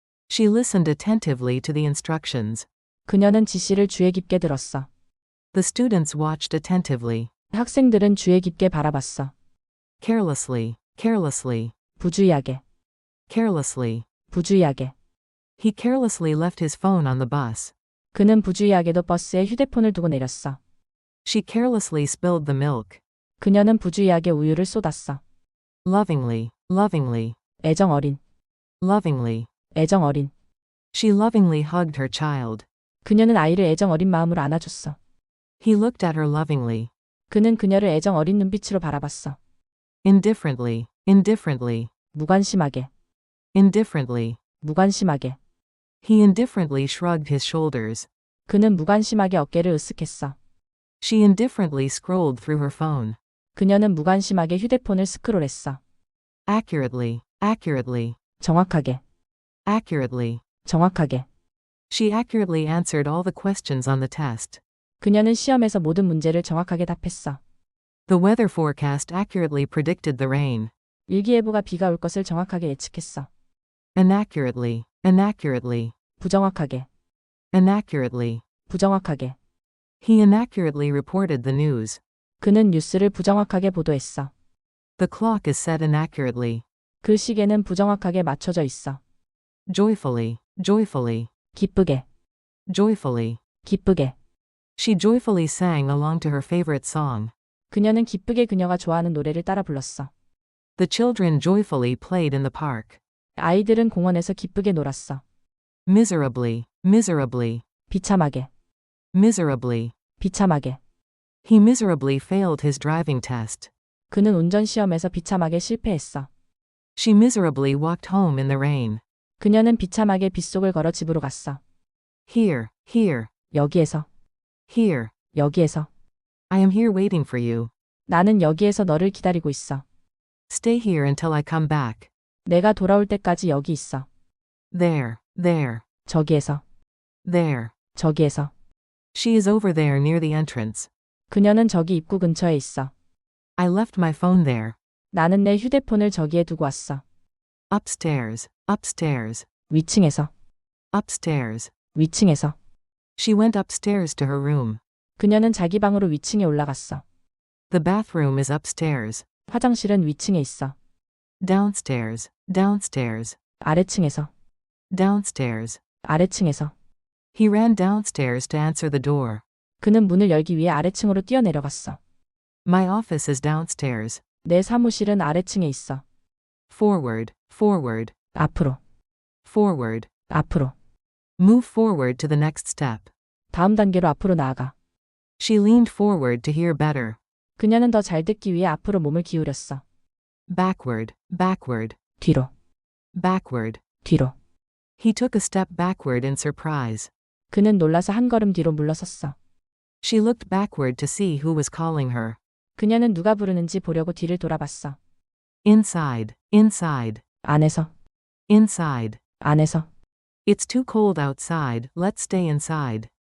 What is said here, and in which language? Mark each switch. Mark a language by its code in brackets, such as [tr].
[en] She listened attentively to the instructions. [ko] 그녀는 지시를 주의 깊게 들었어. [en] The students watched attentively. [ko] 학생들은 주의 깊게 바라봤어. [en] Carelessly, carelessly, [ko] 부주의하게, [en] carelessly. [ko] 부주의하게. [en] He carelessly left his phone on the bus. [ko] 그는 부주의하게도 버스에 휴대폰을 두고 내렸어. [en] She carelessly spilled the milk. [ko] 그녀는 부주의하게 우유를 쏟았어. [en] Lovingly, lovingly, [ko] 애정 어린, [en] lovingly. [ko] 애정 어린. [en] She lovingly hugged her child. [ko] 그녀는 아이를 애정 어린 마음으로 안아줬어. [en] He looked at her lovingly. [ko] 그는 그녀를 애정 어린 눈빛으로 바라봤어. [en] Indifferently, indifferently, [ko] 무관심하게, [en] indifferently. [ko] 무관심하게. [en] He indifferently shrugged his shoulders. [ko] 그는 무관심하게 어깨를 으쓱했어. [en] She indifferently scrolled through her phone. [ko] 그녀는 무관심하게 휴대폰을 스크롤했어. [en] Accurately, accurately, [ko] 정확하게, [en] accurately. [ko] 정확하게. [en] She accurately answered all the questions on the test. [ko] 그녀는 시험에서 모든 문제를 정확하게 답했어. [en] The weather forecast accurately predicted the rain. [ko] 일기예보가 비가 올 것을 정확하게 예측했어. [en] Inaccurately, inaccurately, [ko] 부정확하게, [en] inaccurately. [ko] 부정확하게. [en] He inaccurately reported the news. [ko] 그는 뉴스를 부정확하게 보도했어. [en] The clock is set inaccurately. [ko] 그 시계는 부정확하게 맞춰져 있어. [en] Joyfully, joyfully, [ko] 기쁘게, [en] joyfully. [ko] 기쁘게. [en] She joyfully sang along to her favorite song. [ko] 그녀는 기쁘게 그녀가 좋아하는 노래를 따라 불렀어. [en] The children joyfully played in the park. [ko] 아이들은 공원에서 기쁘게 놀았어. [en] Miserably, miserably, [ko] 비참하게, [en] miserably. [ko] 비참하게. [en] He miserably failed his driving test. [ko] 그는 운전 시험에서 비참하게 실패했어. [en] She miserably walked home in the rain. [ko] 그녀는 비참하게 빗속을 걸어 집으로 갔어. [en] Here, here, [ko] 여기에서, [en] here. [ko] 여기에서. [en] I am here waiting for you. [ko] 나는 여기에서 너를 기다리고 있어. [en] Stay here until I come back. [ko] 내가 돌아올 때까지 여기 있어. [en] There, there, [ko] 저기에서, [en] there. [ko] 저기에서. [en] She is over there near the entrance. [ko] 그녀는 저기 입구 근처에 있어. [en] I left my phone there. [ko] 나는 내 휴대폰을 저기에 두고 왔어. [en] Upstairs, upstairs, [ko] 위층에서. [en] upstairs. [ko] 위층에서. [en] She went upstairs to her room. [ko] 그녀는 자기 방으로 위층에 올라갔어. [en] The bathroom is upstairs. [ko] 화장실은 위층에 있어. [en] Downstairs, downstairs, [ko] 아래층에서. [en] downstairs. [ko] 아래층에서. [en] He ran downstairs to answer the door. [ko] 그는 문을 열기 위해 아래층으로 뛰어내려갔어. [en] My office is downstairs. [ko] 내 사무실은 아래층에 있어. [en] Forward, forward, [ko] 앞으로. [en] forward. [ko] 앞으로. [en] Move forward to the next step. [ko] 다음 단계로 앞으로 나아가. [en] She leaned forward to hear better. [ko] 그녀는 더 잘 듣기 위해 앞으로 몸을 기울였어. [en] Backward, backward, [ko] 뒤로. [en] backward. [ko] 뒤로. [en] He took a step backward in surprise. [ko] 그는 놀라서 한 걸음 뒤로 물러섰어. [en] She looked backward to see who was calling her. [ko] 그녀는 누가 부르는지 보려고 뒤를 돌아봤어. [en] Inside, inside, [ko] 안에서. [en] inside. [ko] 안에서. [en] It's too cold outside, let's stay inside.